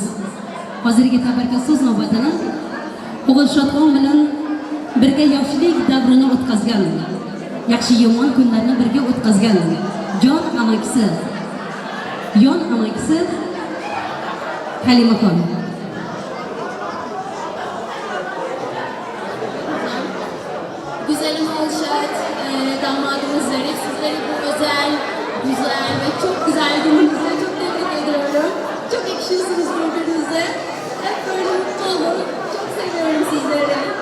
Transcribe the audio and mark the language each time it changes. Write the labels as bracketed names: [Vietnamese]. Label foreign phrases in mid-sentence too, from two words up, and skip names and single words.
[Uzbek] Hozirgi tabriklar so'z navbatini O'g'ilshodxon bilan birga yoshlik davrini o'tkazgan, yaxshi yomon kunlarni birga o'tkazgan jon amakisi, yon amakisi Halimaxon. [Turkish] Güzelim Olşat, damadımız Zarif, sizleri bu özel, güzel ve çok güzel gününüzde çok tebrik ediyorum. Çok yakışırsınız birbirinize. Hep böyle mutlu olun. Çok seviyorum sizleri.